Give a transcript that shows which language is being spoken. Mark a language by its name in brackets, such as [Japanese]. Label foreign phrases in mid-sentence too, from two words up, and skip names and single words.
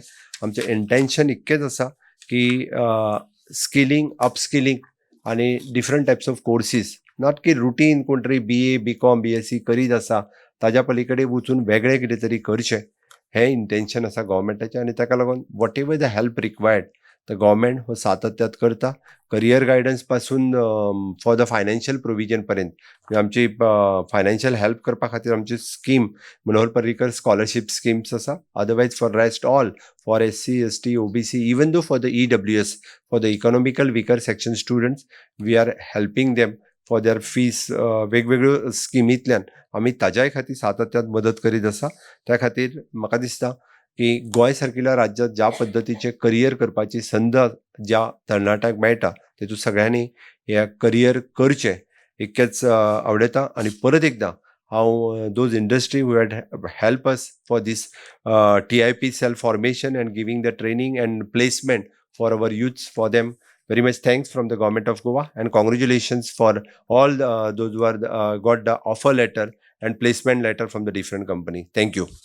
[Konkani] आमचें इंटेन्शन इतकेंच आसा की [English] skilling upskilling [Konkani] आणि [English] different types of courses, not [Konkani] की रुटीन कोण तरी BA B.Com B.Sc करीत आसा ताज्या पलीकडे वचून वेगळें कितें तरी करचें हें इंटेन्शन आसा गव्हर्मेंटाचें. आनी ताका लागून [English] whatever the help required the government [Konkani] हो सातत्यात करता. [English] career guidance [Konkani] पासून [English] for the financial provision [Konkani] पर्यंत आमची [English] financial help [Konkani] करपा खातीर आमची स्कीम मनोहर पर्रीकर [English] scholarship schemes [Konkani] आसा. [English] otherwise for rest all for SC ST OBC even though for the EWS for the economical weaker section students we are helping them for their fees [Konkani] वेगवेगळ्यो स्किमींतल्यान आमी ताज्याय खातीर सातत्यान मदत करीत आसा. त्या खातीर म्हाका दिसता की गोंय सारकिल्या राज्यांत ज्या पद्दतीचे करियर करपाची संद ज्या तरणाट्यांक मेळटा तेतूंत सगळ्यांनी हे करियर करचें इतकेंच आवडयता. आनी परत एकदां हांव [English] those industry who had help us for these TIP self formation and giving the training and placement for our youths, for them very much thanks from the government of Goa, and congratulations for all those who are got the offer letter and placement letter from the different company. Thank you.